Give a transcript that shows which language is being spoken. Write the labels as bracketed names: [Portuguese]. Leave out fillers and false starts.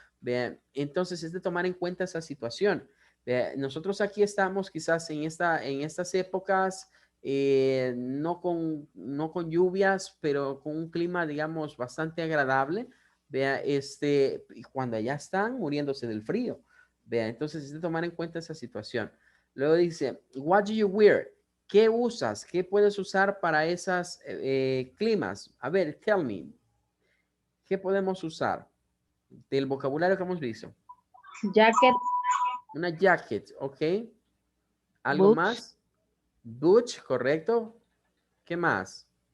[Spanish] Vean, entonces es de tomar en cuenta esa situación. Vean, nosotros aquí estamos quizás en estas épocas no con lluvias, pero con un clima, digamos, bastante agradable. Vea, y cuando ya están muriéndose del frío. Vea, entonces es de tomar en cuenta esa situación. Luego dice, [English] what do you wear? [Spanish] ¿Qué usas? ¿Qué puedes usar para esas climas? A ver, [English] tell me, [Spanish] ¿qué podemos usar del vocabulario que hemos visto? [English] Jacket, [Spanish] Una jacket, ¿ok? ¿Algo [English] boots, [Spanish] más? Boots, correcto. ¿Qué más?